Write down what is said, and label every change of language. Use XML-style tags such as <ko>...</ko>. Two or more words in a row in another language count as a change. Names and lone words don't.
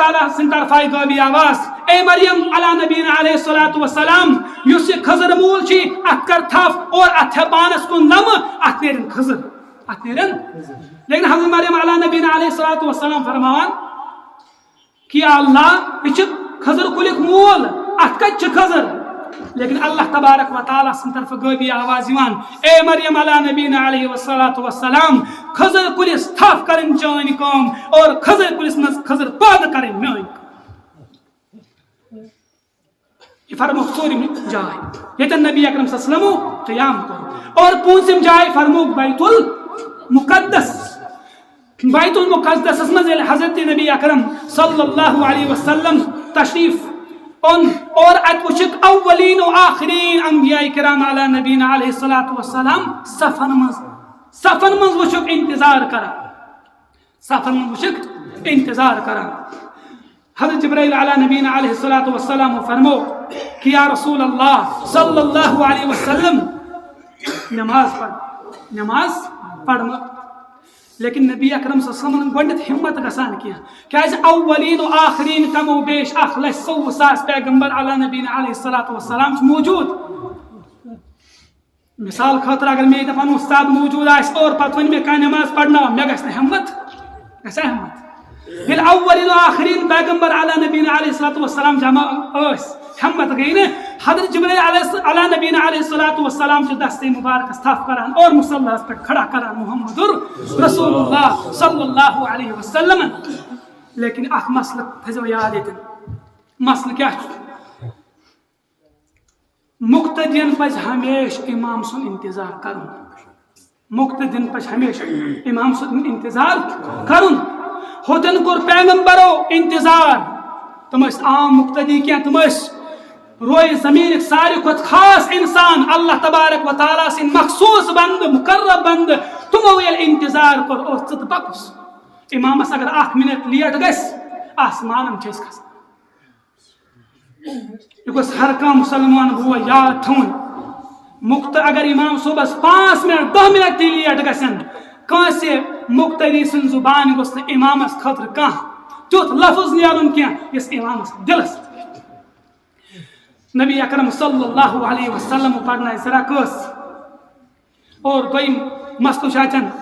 <ks>تعالیٰ سن طرف آئی غیبی آواز اے مریم</ks> <ar>علیہ نبینا علیہ الصلوۃ والسلام</ar> <ks>یس یہ کھزر مول چھی ات کر تھف اور ات پانس کن لم ات نیرن کھزر لیکن حضرت مریم</ks> <ar>علیہ نبینا علیہ الصلوۃ والسلام</ar> <ks>فرمان کہ اللہ یہ کھزر کلیک مول ات کت کھزر لیکن</ks> <ar>اللہ تبارک و تعالیٰ</ar> <ks>سن طرف غیبی آواز یوان اے مریم</ks> <ar>علیہ نبینا علیہ الصلوۃ والسلام</ar> <ks>کھزر کلس تھف کرن چٲنۍ کٲم اور کھزر کلس مز کھزر پٲدٕ کرن میٲنۍ یہ فرموک ژوٗرِم جاے یتن نبی اکرم</ks> <ar>صلی اللہ علیہ وسلم</ar> <ks>قیام کور اور پوٗنٛژِم جاے فرموک بیت المقدس مز حضرت نبی اکرم</ks> <ar>صلی اللہ علیہ وسلم</ar> <ks>تشریف اور ات وچک</ks> <ar>اولین و آخرین</ar> <ks>انبیاء کرام</ks> <ar>علی نبینا علیہ الصلوۃ والسلام</ar> <ks>صفن مز وچک انتظار کران حضرت جبرائیل</ks> <ar>علی نبینا علیہ الصلوۃ والسلام</ar> <ks>فرمو کہ</ks> <ar>یا رسول اللہ صلی اللہ علیہ وسلم</ar> <ks>نماز پڑھ لیکن نبی اکرم</ks> <ar>صلی اللہ علیہ وسلم</ar> <ks>گوڈنیتھ ہمت گژھان کیا</ks> <ur>اولین و آخرین کم و بیش</ur> <ks>1,100,000 پیغمبر</ks> <ar>علی نبینا علیہ الصلوۃ والسلام</ar> <ks>موجود مثال خاطر اگر میں دپان استاد موجود آس اور پتہ ون میں کانٛہہ نماز پڑھنا مے گژھِ نہٕ ہمت ییٚلہِ</ks> <ar>اولین و آخرین</ar> <ks>پیغمبر</ks> <ar>علی نبینا علیہ الصلوۃ والسلام</ar> <ks>جمع ٲسۍ ہمت گئی نہ حضرت جبرائیل</ks> <ar>علی نبینا علیہ الصلوۃ والسلام</ar> <ks>چھ دستے مبارکس تھف کران اور مصلاس پہ کھڑا کران محمد</ks> <ar>رسول اللہ صلی اللہ علیہ وسلم</ar> <ks>لیکن اخ مسئلہ تھزو یاد یتن مسئلہ کیا مقتدین پز ہمیشہ امام سن انتظار کرن مقتدین پز ہمیشہ امام سن انتظار کرن ہوتن کور پیغمبرو انتظار تم عام مقتدی کیا تم روئے زمین ساری کھت خاص انسان</ks> <ar>اللہ تبارک و تعالیٰ</ar> <ks>سن مخصوص بند مقرب بند تمو یل انتظار کر اور ژٕ تہٕ پکُس امامس اگر 1 منٹ لیٹ گژھِ آسمانن چھِ أسۍ کھسان یہ گوٚژھ ہر کانٛہہ مسلمان بوے یاد تھاوُن اگر امام صبحس 5 منٹ 10 منٹ تہِ لیٹ گژھن کٲنٛسہِ مقتدی سٕنٛز زُبان گوٚژھ نہٕ امامس خٲطرٕ کانٛہہ تیُتھ لفظ نیرُن کینٛہہ یُس امامس دلس نبی اکرم</ks> <ar>صلی اللہ علیہ وسلم</ar> <ks>پڑھنا ذرا کس اور دویم مسئلہ شاچن</ks>